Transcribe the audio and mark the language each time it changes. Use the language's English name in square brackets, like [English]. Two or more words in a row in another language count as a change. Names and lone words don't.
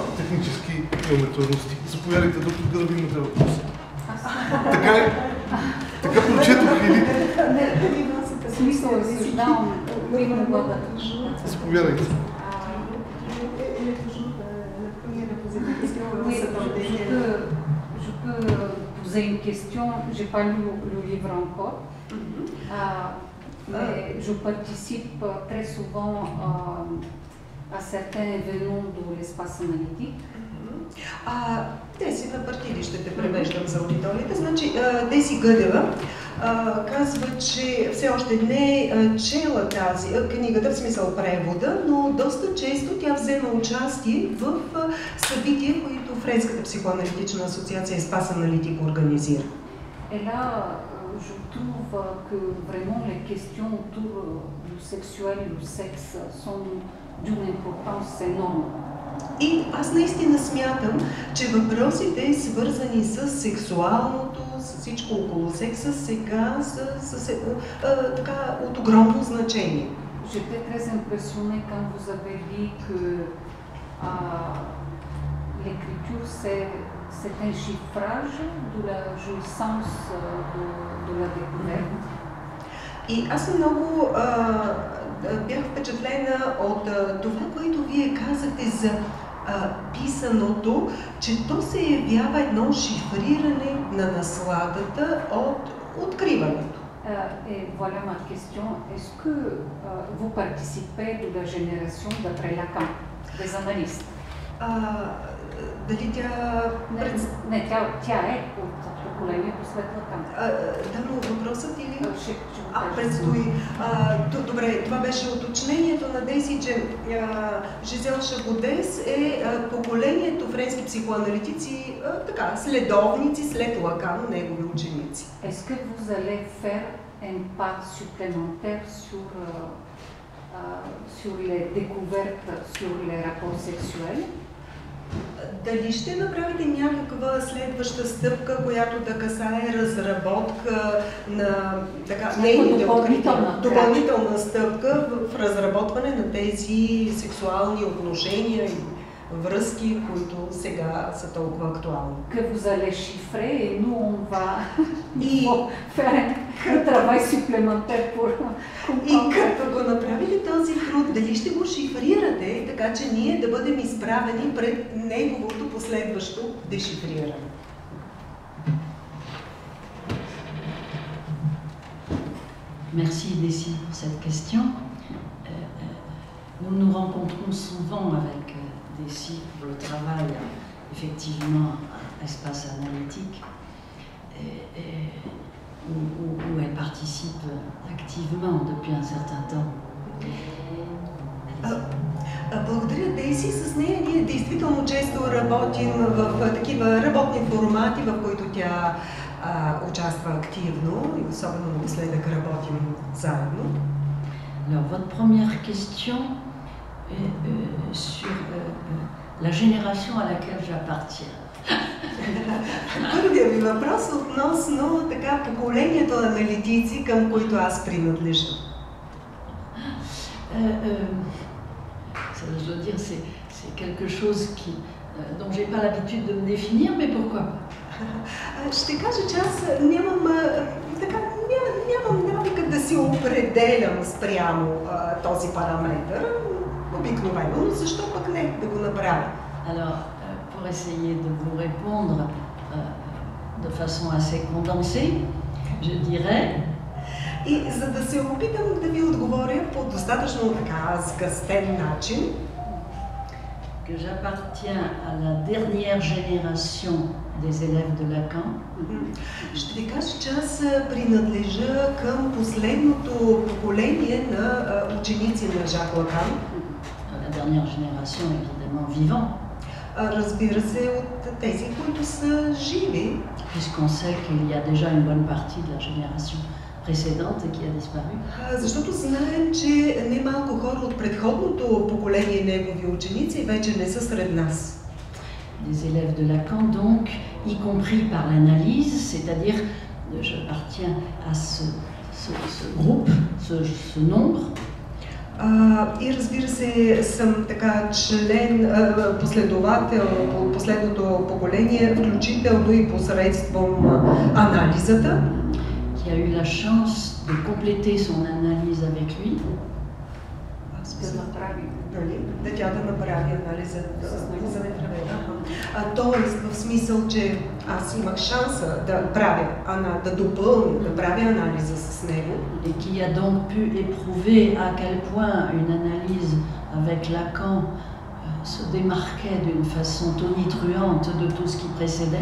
[Bulgarian] Технически имаме трудности. Заповядайте, доктор, да имате въпроса. Така е? Така прочетох или? Смисъл е съжалявам. Заповядайте. [French] Je peux poser une question. Je n'ai pas lu le livre encore, mais je participe très souvent à certains événements de l'espace analytique. [Bulgarian] Деси на партиди ще те превеждам за аудиторията. Значи, Деси Гъдева казва, че все още не е чела тази книгата, в смисъл превода, но доста често тя взема участие в събития, които Френската психоаналитична асоциация Espace Analytique организира. [French] Et là, je trouve que vraiment les questions autour du sexuel et du sexe sont d'une importance énorme. [Bulgarian] И аз наистина смятам, че въпросите, свързани с сексуалното, с всичко около секса, сега са така от огромно значение. [French] J'étais très impressionnée quand vous avez dit que l'écriture c'est un chiffrage de la jouissance de la découverte. [Bulgarian] И аз много бях впечатлена от това, което вие казахте за писаното, че то се явява едно шифриране на насладата от откриването. [French] Et voilà ma question. Est-ce que vous participez de la génération d'après Lacan, des analystes? [Bulgarian] Дали тя... Не, тя е от поколението след Лакан. Да, но въпросът или... Предстои. Добре, това беше уточнението на Деси, че Жизел Шабодес е поколението френски психоаналитици, така, следовници след Лакан, негови ученици. [French] Est-ce que vous allez faire un pas supplémentaire sur les découvertes sur les rapports sexuels? [Bulgarian] Дали ще направите някаква следваща стъпка, която да касае разработка на допълнителна стъпка в разработване на тези сексуални отношения и връзки, които сега са толкова актуални? [French] Que vous allez chiffrer et nous on va faire un travail supplémentaire pour [Bulgarian] И като го направили този труд, дали ще го шифрирате, така че ние да бъдем изправени пред неговото последващо дешифриране? [French] Merci Desi pour cette question. Nous nous rencontrons souvent avec Desi pour le travail, effectivement, à Espace Analytique, où elle participe activement depuis un certain temps. [Bulgarian] Благодаря, Деси. С нея ние действително често работим в такива работни формати, в които тя участва активно и особено напоследък работим заедно. [French] Alors, votre première question est sur la génération à laquelle j'appartiens. [Bulgarian] Първият ви въпрос относно така поколението аналитици, към които аз принадлежа. [French] Je dois dire, c'est quelque chose dont j'ai pas l'habitude de me définir, mais pourquoi pas? [Bulgarian] Ще кажа, че аз нямам навика да си определям спрямо този параметър, обикновено, но защо пък не да го направя? [French] Alors, pour essayer de vous répondre de façon assez condensée, je dirais... [Bulgarian] И за да се опитам да ви отговоря по достатъчно така сгъстен начин, [French] que j'appartiens à la dernière génération des élèves de Lacan. [Bulgarian] Ще ви кажа, че аз принадлежа към последното поколение на ученици на Жак Лакан. [French] La dernière génération, évidemment, vivant. [Bulgarian] Разбира се, от тези, които са живи. [French] Puisqu'on sait qu'il y a déjà une bonne partie de la génération précédente qui a disparu. [Bulgarian] Защото знаем, че немалко хора от предходното поколение негови ученици вече не са сред нас. [French] Des élèves de Lacan, donc, y compris par l'analyse, c'est-à-dire, j'appartiens à ce groupe, ce nombre. [Bulgarian] И разбира се, съм така член, последовател от последното поколение, включително и посредством анализата. [French] Qui a eu la chance de compléter son analyse avec lui. [Bulgarian] да направи. Да тя да направи анализа за тоест, в смисъл, че аз имах шанса да правя, да допълня, да правя анализа с него. [French] Et qui a donc pu éprouver à quel point une analyse avec Lacan se démarquait d'une façon tonitruante de tout ce qui précédait.